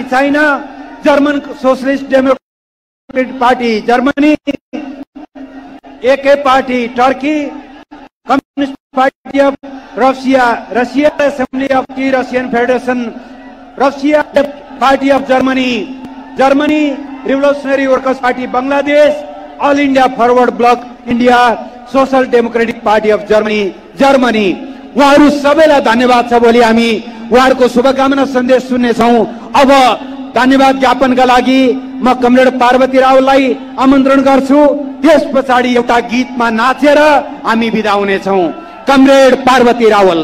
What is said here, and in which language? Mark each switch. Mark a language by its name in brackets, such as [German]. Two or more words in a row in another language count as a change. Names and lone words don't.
[Nepali] चाइना, जर्मन सोशलिस्ट डेमोक्रेटिक पार्टी जर्मनी, एके पार्टी टर्की, कम्युनिस्ट पार्टी ऑफ रशिया, रशिया असेंबली ऑफ दी रशियन फेडरेशन, रशिया पार्टी ऑफ जर्मनी, जर्मनी रिवोल्यूशनरी वर्कर्स पार्टी बांग्लादेश, ऑल इंडिया फॉरवर्ड ब्लॉक इंडिया, सोशल डेमोक्रेटिक पार्टी ऑफ जर्मनी, जर्मनी। उहाँहरू सबैलाई धन्यवाद छ। भोलि हामी उहाँहरूको शुभकामना सन्देश सुन्नेछौँ। अब धन्यवाद ज्ञापनका लागि म कमरेड पार्वती रावललाई आमन्त्रण गर्छु। त्यस पछाडि एउटा गीतमा नाचेर हामी बिदा हुनेछौँ। कमरेड पार्वती रावल।